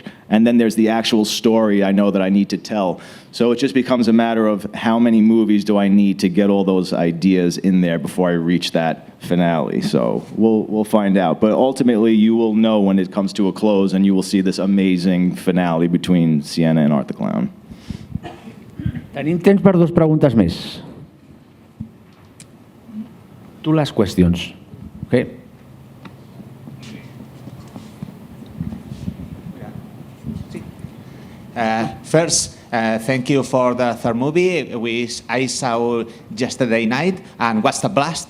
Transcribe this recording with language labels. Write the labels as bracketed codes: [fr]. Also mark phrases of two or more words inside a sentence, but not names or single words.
[en] And then there's the actual story I know that I need to tell. So it just becomes a matter of how many movies do I need to get all those ideas in there before I reach that finale. So we'll find out. But ultimately, you will know when it comes to a close, and you will see this amazing finale between Sienna and Art the Clown. [ca] Tenim temps per 2 preguntes més. [en] 2 last questions. Okay. First, thank you for the third movie, which I saw yesterday night, and was a blast.